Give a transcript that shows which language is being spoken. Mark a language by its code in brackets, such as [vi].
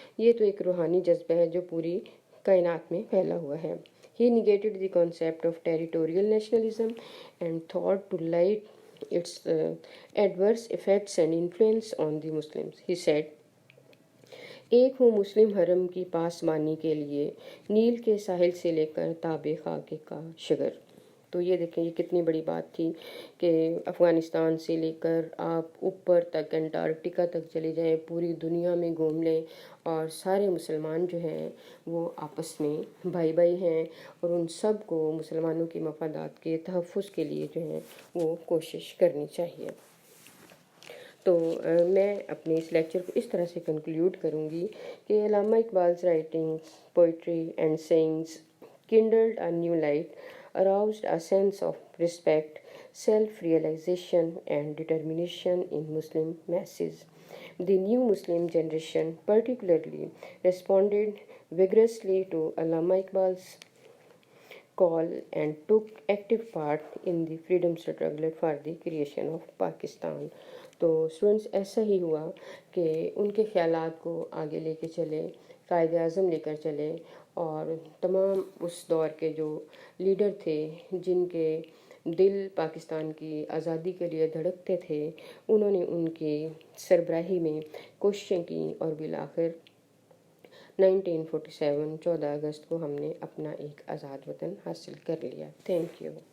[ur] یہ تو ایک روحانی جذبہ ہے جو پوری کائنات میں پھیلا ہوا ہے. [en] He negated the concept of territorial nationalism and thought to light its adverse effects and influence on the Muslims. He said, [ur] ایک ہوں مسلم حرم کی پاسبانی کے لیے نیل کے ساحل سے لے کر تاب خاک کا شگر. تو یہ دیکھیں یہ کتنی بڑی بات تھی کہ افغانستان سے لے کر آپ اوپر تک انٹارکٹیکا تک چلے جائیں، پوری دنیا میں گھوم لیں اور سارے مسلمان جو ہیں وہ آپس میں بھائی بھائی ہیں اور ان سب کو مسلمانوں کے مفادات کے تحفظ کے لیے جو ہیں وہ کوشش کرنی چاہیے. تو میں اپنے اس لیکچر کو اس طرح سے کنکلیوڈ کروں گی کہ [en] Allama Iqbal's writings, poetry and sayings kindled a new light, aroused a sense of respect, self-realization and determination in Muslim masses. The new Muslim generation particularly responded vigorously to Allama Iqbal's call and took active part in the freedom struggle for the creation of Pakistan. [ur] تو students ایسا ہی ہوا کہ ان کے خیالات کو آگے لے کے چلے، قائد اعظم لے کر چلے اور تمام اس دور کے جو لیڈر تھے جن کے دل پاکستان کی آزادی کے لیے دھڑکتے تھے، انہوں نے ان کی سربراہی میں کوششیں کیں اور بالآخر 1947 14 اگست کو ہم نے اپنا ایک آزاد وطن حاصل کر لیا. Thank you.